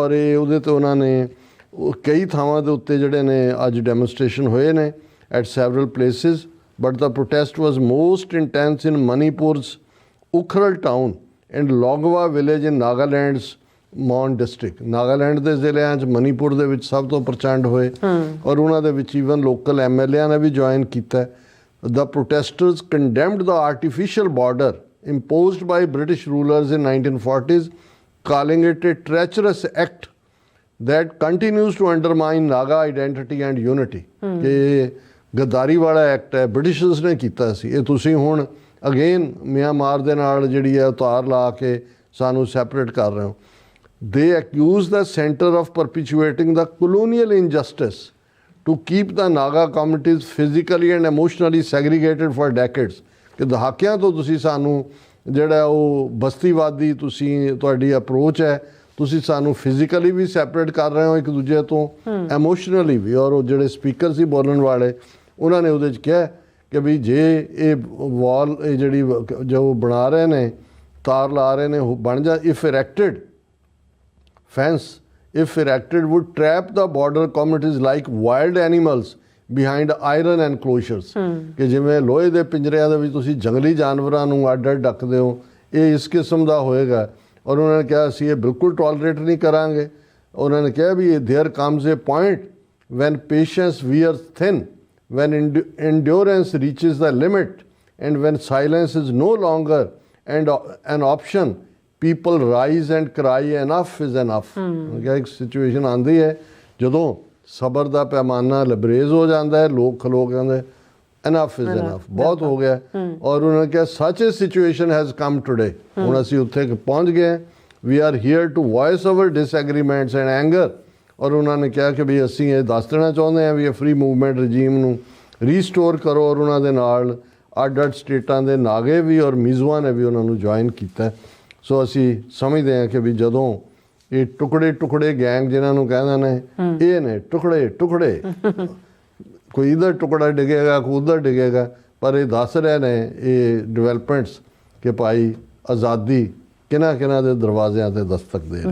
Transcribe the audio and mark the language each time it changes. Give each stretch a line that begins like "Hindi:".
Punjabi: ਔਰ ਇਹ ਉਹਦੇ ਤੇ ਉਹਨਾਂ ਨੇ ਕਈ ਥਾਵਾਂ ਦੇ ਉੱਤੇ ਜਿਹੜੇ ਨੇ ਅੱਜ ਡੈਮੋਨਸਟ੍ਰੇਸ਼ਨ ਹੋਏ ਨੇ
English: At several places, but the protest was most intense in Manipur's Ukhrul town and Longwa village in Nagaland's Mon district.
Punjabi: Nagaland ਦੇ ਜ਼ਿਲ੍ਹਿਆਂ 'ਚ ਮਨੀਪੁਰ ਦੇ ਵਿੱਚ ਸਭ ਤੋਂ ਪ੍ਰਚੰਡ ਹੋਏ ਔਰ ਉਹਨਾਂ ਦੇ ਵਿੱਚ ਈਵਨ ਲੋਕਲ MLA ਨੇ ਵੀ ਜੁਆਇਨ ਕੀਤਾ।
English: The protesters condemned the artificial border imposed by British rulers in 1940s, calling it a treacherous act that continues to undermine Naga identity and unity।
Punjabi: ਕਿ ਗੱਦਾਰੀ ਵਾਲਾ ਐਕਟ ਹੈ, ਬ੍ਰਿਟਿਸ਼ਰਸ ਨੇ ਕੀਤਾ ਸੀ, ਇਹ ਤੁਸੀਂ ਹੁਣ ਅਗੇਨ ਮਿਆਂਮਾਰ ਦੇ ਨਾਲ ਜਿਹੜੀ ਹੈ ਉਤਾਰ ਲਾ ਕੇ ਸਾਨੂੰ ਸੈਪਰੇਟ ਕਰ ਰਹੇ ਹੋ।
English: They accuse the center of perpetuating the colonial injustice to keep the Naga communities physically and emotionally segregated for decades।
Punjabi: ਕਿ ਦਹਾਕਿਆਂ ਤੋਂ ਤੁਸੀਂ ਸਾਨੂੰ ਜਿਹੜਾ ਉਹ ਬਸਤੀਵਾਦੀ ਤੁਸੀਂ ਤੁਹਾਡੀ ਅਪਰੋਚ ਹੈ, ਤੁਸੀਂ ਸਾਨੂੰ ਫਿਜ਼ੀਕਲੀ ਵੀ ਸੈਪਰੇਟ ਕਰ ਰਹੇ ਹੋ ਇੱਕ ਦੂਜੇ ਤੋਂ, ਐਮੋਸ਼ਨਲੀ ਵੀ। ਔਰ ਉਹ ਜਿਹੜੇ ਸਪੀਕਰ ਸੀ ਬੋਲਣ ਵਾਲੇ, ਉਹਨਾਂ ਨੇ ਉਹਦੇ 'ਚ ਕਿਹਾ ਕਿ ਵੀ ਜੇ ਇਹ ਵਾਲ ਇਹ ਜਿਹੜੀ ਜੋ ਬਣਾ ਰਹੇ ਨੇ, ਤਾਰ ਲਾ ਰਹੇ ਨੇ, ਉਹ ਬਣ ਜਾ
English: If erected fence if erected would trap the border communities like wild animals behind iron enclosures।
Punjabi: ਕਿ ਜਿਵੇਂ ਲੋਹੇ ਦੇ ਪਿੰਜਰਿਆਂ ਦੇ ਵਿੱਚ ਤੁਸੀਂ ਜੰਗਲੀ ਜਾਨਵਰਾਂ ਨੂੰ ਅੱਡ-ਅੱਡ ਰੱਖਦੇ ਹੋ, ਇਹ ਇਸ ਕਿਸਮ ਦਾ ਹੋਏਗਾ। ਔਰ ਉਹਨਾਂ ਨੇ ਕਿਹਾ ਅਸੀਂ ਇਹ ਬਿਲਕੁਲ ਟੋਲਰੇਟ ਨਹੀਂ ਕਰਾਂਗੇ। ਉਹਨਾਂ ਨੇ ਕਿਹਾ ਵੀ
English: there comes a point when patience wears thin, when endurance reaches the limit and when silence is no longer an option, people rise and cry enough is enough।
Punjabi: ਕਿਹਾ ਇੱਕ ਸਿਚੁਏਸ਼ਨ ਆਉਂਦੀ ਹੈ ਜਦੋਂ ਸਬਰ ਦਾ ਪੈਮਾਨਾ ਲਬਰੇਜ਼ ਹੋ ਜਾਂਦਾ ਹੈ, ਲੋਕ ਖਲੋ ਕਹਿੰਦੇ
English: enough is enough,
Punjabi: ਬਹੁਤ ਹੋ ਗਿਆ। ਔਰ ਉਹਨਾਂ ਨੇ ਕਿਹਾ
English: such a situation has come today।
Punjabi: ਹੁਣ ਅਸੀਂ ਉੱਥੇ ਪਹੁੰਚ ਗਏ,
English: we are here to voice our disagreements and anger।
Punjabi: ਔਰ ਉਹਨਾਂ ਨੇ ਕਿਹਾ ਕਿ ਵੀ ਅਸੀਂ ਇਹ ਦੱਸ ਦੇਣਾ ਚਾਹੁੰਦੇ ਹਾਂ ਵੀ ਇਹ ਫ੍ਰੀ ਮੂਵਮੈਂਟ ਰਜੀਮ ਨੂੰ ਰੀਸਟੋਰ ਕਰੋ। ਔਰ ਉਹਨਾਂ ਦੇ ਨਾਲ ਅੱਡ-ਅੱਡ ਸਟੇਟਾਂ ਦੇ ਨਾਗੇ ਵੀ ਔਰ ਮਿਜ਼ੋਆਂ ਨੇ ਵੀ ਉਹਨਾਂ ਨੂੰ ਜੁਆਇਨ ਕੀਤਾ। ਸੋ ਅਸੀਂ ਸਮਝਦੇ ਹਾਂ ਕਿ ਵੀ ਜਦੋਂ ਇਹ ਟੁਕੜੇ ਗੈਂਗ ਜਿਨ੍ਹਾਂ ਨੂੰ ਕਹਿੰਦੇ ਨੇ, ਇਹ ਨੇ ਟੁਕੜੇ ਕੋਈ ਇਧਰ ਟੁਕੜਾ ਡਿੱਗੇਗਾ, ਕੋਈ ਉਧਰ ਡਿੱਗੇਗਾ, ਪਰ ਇਹ ਦੱਸ ਰਹੇ ਨੇ ਇਹ ਡਿਵੈਲਪਮੈਂਟਸ ਕਿ ਭਾਈ ਆਜ਼ਾਦੀ ਕਿਹਨਾਂ ਦੇ ਦਰਵਾਜ਼ਿਆਂ ਤੇ ਦਸਤਕ ਦੇ ਰਹੀ।